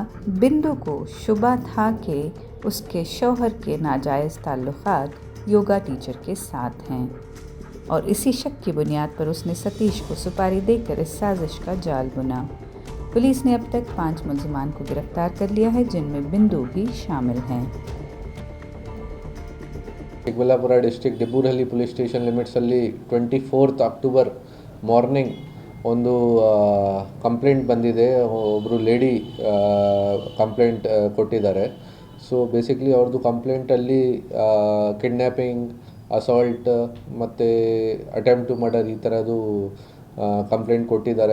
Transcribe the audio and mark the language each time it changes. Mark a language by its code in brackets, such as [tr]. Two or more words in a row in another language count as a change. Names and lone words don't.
[ur] بندو کو شبہ تھا کہ اس کے شوہر کے ناجائز تعلقات [en] yoga teacher [ur] کے ساتھ ہیں اور اسی شک کی بنیاد پر اس نے ستیش کو سپاری دے کر اس سازش کا جال بنا. پولیس نے اب تک 5 ملزمان کو گرفتار کر لیا ہے، جن میں بندو بھی شامل ہیں. [kn] ಚಿಕ್ಕಬಳ್ಳಾಪುರ ಡಿಸ್ಟ್ರಿಕ್ಟ್ ಡಿಬ್ಬೂರಹಳ್ಳಿ [en] police station [kn] ಲಿಮಿಟ್ಸಲ್ಲಿ 24th [en] October morning [kn] ಒಂದು ಕಂಪ್ಲೇಂಟ್ ಬಂದಿದೆ. ಒಬ್ಬರು [en] lady complaint [kn] ಕೊಟ್ಟಿದ್ದಾರೆ. [en] so basically [kn] ಅವ್ರದ್ದು ಕಂಪ್ಲೇಂಟಲ್ಲಿ [en] kidnapping, assault [kn] ಮತ್ತು [en] attempt to murder [kn] ಈ ಥರದ್ದು ಕಂಪ್ಲೇಂಟ್ ಕೊಟ್ಟಿದ್ದಾರೆ.